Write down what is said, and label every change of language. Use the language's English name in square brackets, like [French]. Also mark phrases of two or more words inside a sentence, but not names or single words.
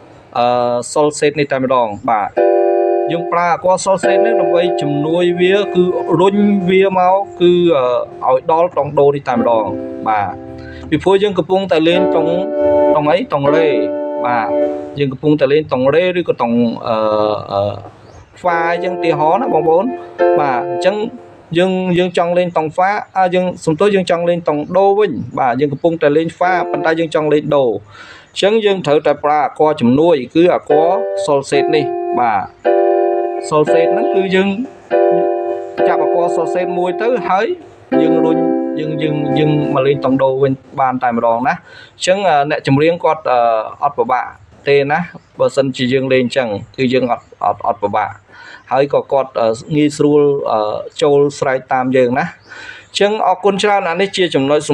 [Khmer] sol set នេះតែម្ដងបាទយើងប្រើអក្សរ sol set នេះដើម្បីជំនួយវាគឺរុញវាមកគឺឲ្យ ដល់តុងដូនេះតែម្ដងបាទពីព្រោះយើងកំពុងតែលេងតុងអីតុងរេបាទយើងកំពុងតែលេងតុងរេឬក៏តុងហ្វាអញ្ចឹងទីហោណាបងប្អូនបាទអញ្ចឹងយើងចង់លេងតុងហ្វាយើងសំទោសយើងចង់លេងតុងដូវិញបាទយើងកំពុងតែលេងហ្វាប៉ុន្តែយើងចង់លេងដូអញ្ចឹងយើងត្រូវតែប្រើអក្សរជំនួយគឺអក្សរ sol set នេះបាទ sol set ហ្នឹងគឺយើងចាប់អក្សរ sol set មួយទៅហើយយើងរុញយើងមកលេងតុងដូវិញបានតែម្ដងណាអញ្ចឹងអ្នកចម្រៀងគាត់អត់ពិបាកទេណាបើសិនជាយើងលេងអញ្ចឹងគឺយើងអត់ពិបាកហើយក៏គាត់ងាយស្រួលចូលស្រែកតាមយើងណាអញ្ចឹងអរគុណច្រើនអានេះជាចំណុចសំ